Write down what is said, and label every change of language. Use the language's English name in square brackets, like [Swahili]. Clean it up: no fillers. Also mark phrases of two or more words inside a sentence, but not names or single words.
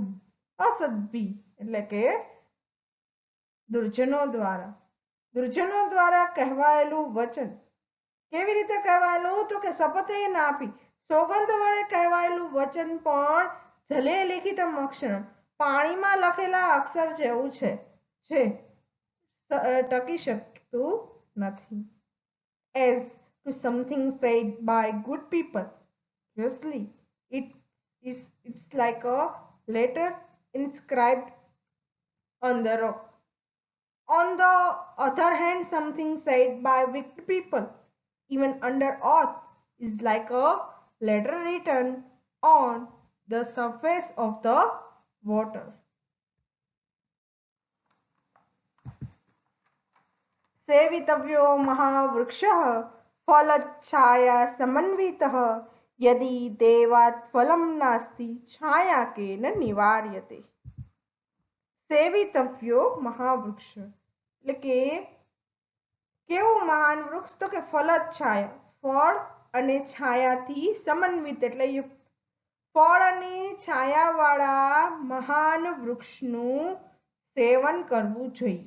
[Gujarati] અસદ્ભી એટલે કે દુર્જનો દ્વારા કહેવાયેલું વચન। કેવી રીતે કહેવાયેલું? તો કે સપતેનાપી સોગંદ વડે કહેવાયેલું વચન પણ [Sanskrit] जले लिखितम अक्षरम [Gujarati] પાણીમાં લખેલા અક્ષર જેવું છે, જે ટકી શકતું નથી। [English] As to something said by good people, obviously it's like a letter inscribed on the rock. On the other hand, something said by wicked people, even under oath, is like a letter written on the surface of the water. [Sanskrit] सेवितव्यो महावृक्षः फलच्छाया समन्वितः यदि देवात् फलं नास्ति छाया केन निवार्यते। सेवितव्यो महावृक्ष [Gujarati] એટલે કે કેવું મહાન વૃક્ષ? તો કે ફલચ્છાયા ફળ અને છાયાથી સમન્વિત એટલે યુક્ત, ફળ અને છાયાવાળા મહાન વૃક્ષનું સેવન કરવું જોઈએ।